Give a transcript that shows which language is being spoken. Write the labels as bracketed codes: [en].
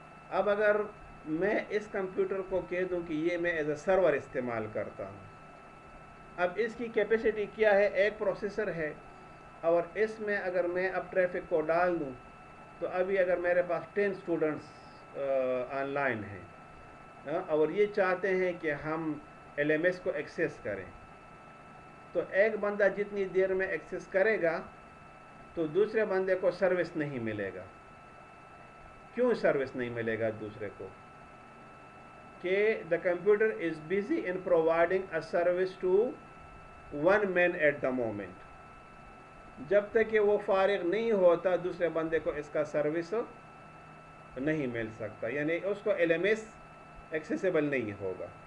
[ur] اب اگر میں اس کمپیوٹر کو کہہ دوں کہ یہ میں [en] as a server [ur] استعمال کرتا ہوں, اب اس کی کیپیسٹی کیا ہے, ایک پروسیسر ہے, اور اس میں اگر میں اب ٹریفک کو ڈال دوں تو ابھی اگر میرے پاس 10 اسٹوڈنٹس آن لائن ہیں اور یہ چاہتے ہیں کہ ہم LMS کو ایکسیس کریں, تو ایک بندہ جتنی دیر میں ایکسیس کرے گا تو دوسرے بندے کو سروس نہیں ملے گا. کیوں سروس نہیں ملے گا دوسرے کو؟ کہ [en] The computer is busy in providing a service to one man at the moment. [ur] جب تک کہ وہ فارغ نہیں ہوتا دوسرے بندے کو اس کا سروس نہیں مل سکتا, یعنی اس کو LMS ایکسیسیبل نہیں ہوگا.